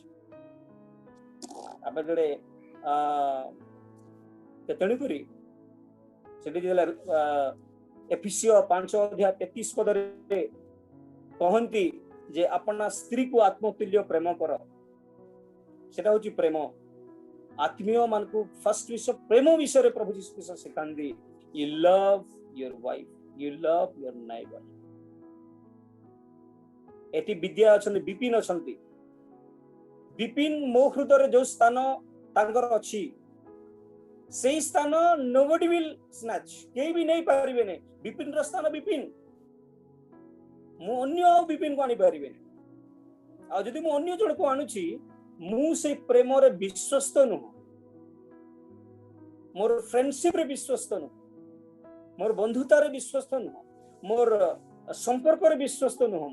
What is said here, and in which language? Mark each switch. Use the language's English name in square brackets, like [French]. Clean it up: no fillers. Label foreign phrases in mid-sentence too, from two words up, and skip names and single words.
[Odia] ଆମେ ଯେତେ ତେଣୁକରି ସେଠି ଏଫିସିୟ 5 ଅଧ୍ୟାୟ 33 ପଦରେ କହନ୍ତି ଯେ ଆପଣା ସ୍ତ୍ରୀକୁ ଆତ୍ମତୁଲ୍ୟ ପ୍ରେମ କର। ସେଟା ହଉଛି ପ୍ରେମ। ଆତ୍ମୀୟ ମାନଙ୍କୁ ଫାର୍ଷ୍ଟ ବିଷୟ ପ୍ରେମ ବିଷୟରେ ପ୍ରଭୁ ଯୀଶୁ ଖ୍ରୀଷ୍ଟ ଶିଖାନ୍ତି, [English] you love your wife, you love your neighbor। [Odia] ଏଠି ବିଦ୍ୟା ଅଛନ୍ତି, ବିପିନ ଅଛନ୍ତି। ବିପିନ ମୋ ହୃଦୟରେ ଯୋଉ ସ୍ଥାନ ତାଙ୍କର ଅଛି, ସେଇ ସ୍ଥାନ [English] nobody will snatch, [Odia] କେହି ବି ନେଇ ପାରିବେନି। ବିପିନର ସ୍ଥାନ ବିପିନ, ମୁଁ ଅନ୍ୟ ଆଉ ବିପିନକୁ ଆଣିପାରିବେନି। ଆଉ ଯଦି ମୁଁ ଅନ୍ୟ ଜଣକୁ ଆଣୁଛି, ମୁଁ ସେଇ ପ୍ରେମରେ ବିଶ୍ୱସ୍ତ ନୁହଁ, ମୋର ଫ୍ରେଣ୍ଡସିପରେ ବିଶ୍ୱସ୍ତ ନୁହଁ, ମୋର ବନ୍ଧୁତାରେ ବିଶ୍ୱସ୍ତ ନୁହଁ, ମୋର ସମ୍ପର୍କରେ ବିଶ୍ୱସ୍ତ ନୁହଁ।